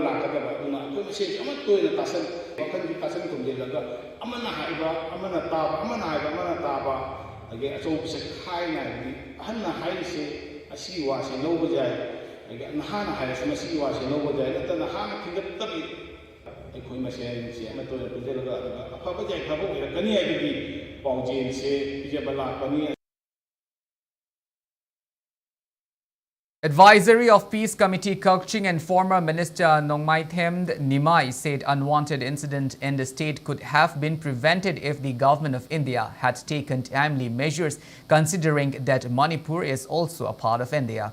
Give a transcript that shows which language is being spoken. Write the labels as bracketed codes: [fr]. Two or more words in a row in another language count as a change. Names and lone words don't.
[mni] ꯂꯥꯛꯀꯗꯕ ꯑꯗꯨꯅ ꯑꯩꯈꯣꯏ ꯃꯁꯦꯟ ꯑꯃꯠꯇ ꯑꯣꯏꯅ ꯋꯥꯈꯜꯒꯤ ꯇꯥꯁꯟ ꯇꯨꯝꯁꯤꯜꯂꯒ ꯑꯃꯅ ꯍꯥꯏꯕ ꯑꯃꯅ ꯇꯥꯕ ꯑꯃꯅ ꯍꯥꯏꯕ ꯑꯃꯅ ꯇꯥꯕ ꯑꯗꯒꯤ ꯑꯆꯧꯕꯁꯦ ꯈꯥꯏꯅ ꯍꯥꯏꯕꯗꯤ ꯑꯍꯟꯅ ꯍꯥꯏꯔꯤꯁꯦ ꯑꯁꯤꯒꯤ ꯋꯥꯁꯦ ꯂꯧꯕ ꯌꯥꯏ ꯅꯍꯥꯅ ꯍꯥꯏꯔꯁꯨ ꯃꯁꯤꯒꯤ ꯋꯥꯁꯦ ꯂꯧꯕ ꯌꯥꯏ ꯅꯠꯇꯅ ꯅꯍꯥꯅ ꯊꯤꯡꯒꯠꯇꯕꯤ ꯑꯩꯈꯣꯏ ꯃꯁꯦꯟꯁꯦ ꯑꯃꯠꯇ ꯑꯣꯏꯅ ꯄꯨꯟꯁꯤꯜꯂꯒ ꯑꯐꯕ ꯌꯥꯏꯐꯕ ꯑꯣꯏꯔꯛꯀꯅꯤ ꯍꯥꯏꯕꯒꯤ ꯄꯥꯎꯖꯦꯜꯁꯦ ꯄꯤꯖꯕ ꯂꯥꯛꯄꯅꯤ. [en] Advisory of Peace Committee Kukching and former Minister Nongmai Themd Nimai said unwanted incident in the state could have been prevented if the government of India had taken timely measures, considering that Manipur is also a part of India.